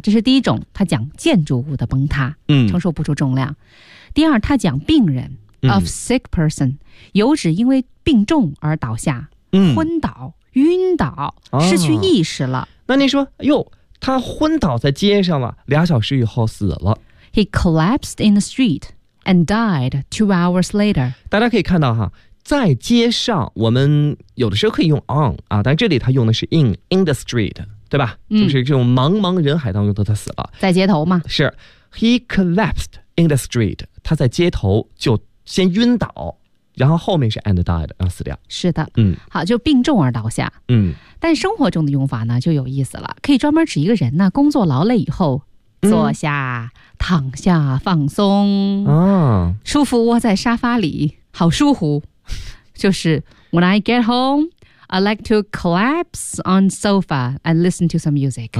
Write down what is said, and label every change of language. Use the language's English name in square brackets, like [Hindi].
[Chinese] 这是第一种，它讲建筑物的崩塌，承受不住重量。第二，它讲病人。 [English] Of sick person， [Chinese] 有指因为病重而倒下，昏倒、晕倒、失去意识了。那你说，哟，他昏倒在街上了，俩小时以后死了。 [English] He collapsed in the street and died 2 hours later。 [Chinese] 大家可以看到哈，在街上，我们有的时候可以用 on 啊，但这里他用的是 [English] in the street， [Chinese] 对吧？就是这种茫茫人海当中，他死了，在街头嘛。是 [English] ，He collapsed in the street， [Chinese] 他在街头就。先晕倒，然后后面是 [English] and died， [Chinese] 然后死掉。是的，好，就病重而倒下。但生活中的用法呢就有意思了，可以专门指一个人呢工作劳累以后坐下、躺下放松啊，舒服窝在沙发里，好舒服。就是 [English] When I get home, I like to collapse on sofa and listen to some music